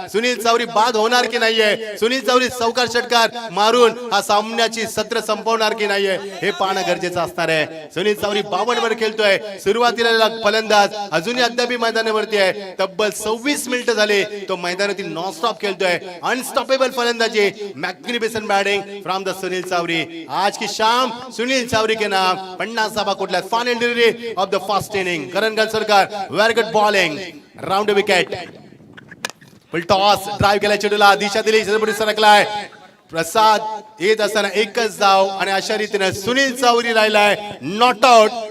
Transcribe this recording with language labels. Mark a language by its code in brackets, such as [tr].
[mr] सुनील चावरी बाद होणार की नाहीये, सुनील चावरी चौकार षटकार मारून हा सामन्याची सत्र संपवणार की नाहीये, हे पाहणं गरजेचं असणार आहे. सुनील चावरी 52 वर खेळतोय. सुरुवातीला फलंदाज अजूनही अद्याप मैदानावरती आहे. तब्बल 26 मिनिटं झाली तो मैदानातील नॉन स्टॉप खेळतोय. [en] Unstoppable फलंदाजी, magnificent batting from the Sunil Chavri. [hi] आज की शाम सुनील चावरी के नाम [mr] 50 धाबा कुठल्या. [en] Final delivery of the first inning. Karan Gansalkar very good bowling, round wicket. [mr] Full toss, drive केला, चेंडूला दिशा दिली, सरकलाय. प्रसाद येत असताना एकच धाव आणि अशा रीतीने सुनील चावरी राहिलाय नॉट आउट.